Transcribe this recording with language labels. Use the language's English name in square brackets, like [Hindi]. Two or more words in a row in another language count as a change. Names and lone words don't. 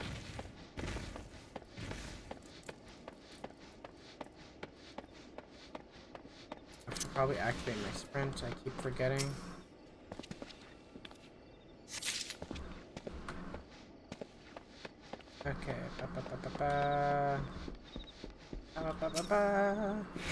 [English] I should probably activate my sprint. I keep forgetting. Okay. Ba, ba, ba, ba, ba. Ba, ba, ba, ba.